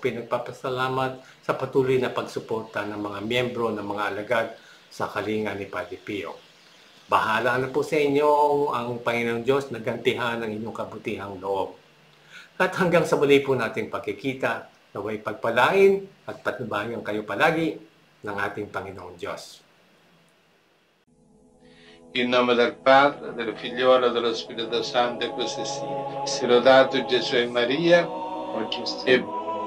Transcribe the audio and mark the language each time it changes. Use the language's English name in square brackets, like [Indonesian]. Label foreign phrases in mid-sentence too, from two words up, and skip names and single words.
[Filipino] Pinagpapasalamat sa patuloy na pagsuporta ng mga miyembro ng mga alagad sa kalinga ni Padre Pio. Bahala na po sa inyo ang Panginoong Diyos na gantihan ang inyong kabutihang loob. At hanggang sa muli po nating pagkikita, naway pagpalain at patnubayan kayo palagi ng ating Panginoong Diyos. [Italian] In nome del Padre, del Figliolo e dello Spirito Santo, e così sia. Sia lodato Gesù e Maria, oggi e